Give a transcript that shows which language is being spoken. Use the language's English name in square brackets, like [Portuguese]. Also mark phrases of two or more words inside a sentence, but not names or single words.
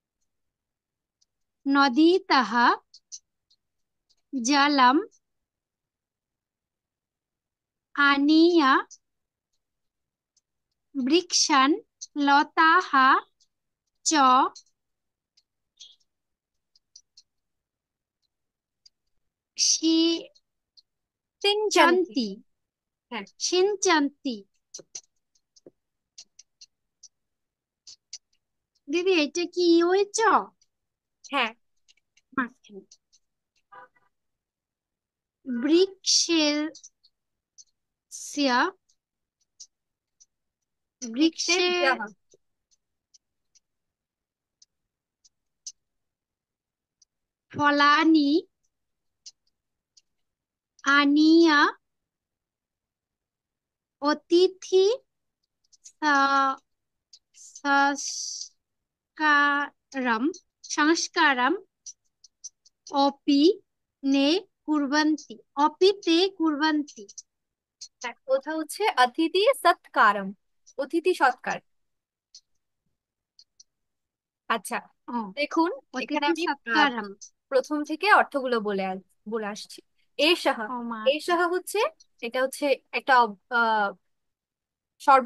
[Sanskrit] नदीतः जलम् आनीय वृक्षान् लताः च सिञ्चन्ति। सिञ्चन्ति [Bangla] হ্যাঁ। সিঞ্চন্তি। দিদি এটা কি ওই চ হ্যাঁ। মাঝখানে বৃক্ষের বৃক্ষে বৃক্ষেভ্যः। [Sanskrit] फलानि आनीय अतिथि स-- संस्कारम् संस्कारम् अपि ने कुर्वन्ति अपि ते कुर्वन्ति। [Bangla] হ্যাঁ, ওটা হচ্ছে [Sanskrit] अतिथि सत्कारम्, [Bangla] অতিথি সৎকার। আচ্ছা, ও দেখুন, এখানে অতিথি আমি সৎকারম। প্রথম থেকে অর্থগুলো বলে আসছি। এষঃ, ও মা এষঃ হচ্ছে, এটা হচ্ছে একটা সর্বনাম পদ।